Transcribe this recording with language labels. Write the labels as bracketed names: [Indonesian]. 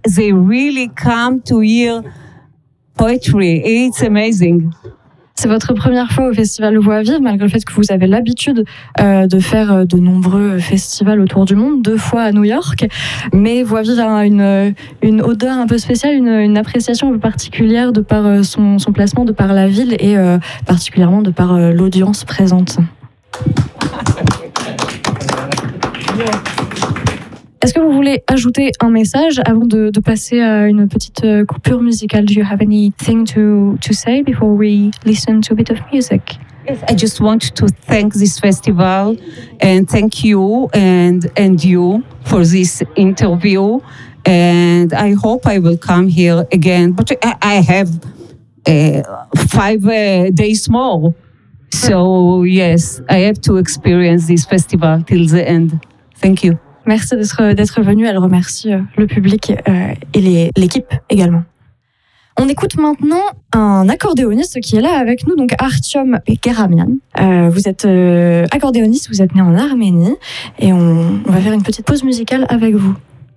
[English] They really come to hear poetry. It's amazing. [French] C'est votre première fois au Festival Voix Vive, malgré le fait que vous avez l'habitude de faire de nombreux festivals autour du monde, deux fois à New York. Mais Voix Vive a une odeur un peu spéciale, une appréciation un peu particulière de par son placement, de par la ville et particulièrement de par l'audience présente. Est-ce que vous voulez ajouter un message avant de passer à une petite coupure musicale? [English] Do you have anything to say before we listen to a bit of music? Yes, I just want to thank this festival and thank you and you for this interview, and I hope I will come here again, but I have 5 days more, so yes, I have to experience this festival till the end. Thank you. [French] Merci d'être venu. Elle remercie le public et l'équipe également. On écoute maintenant un accordéoniste qui est là avec nous, donc Artyom Geramian. Vous êtes accordéoniste, vous êtes né en Arménie, et on va faire une petite pause musicale avec vous.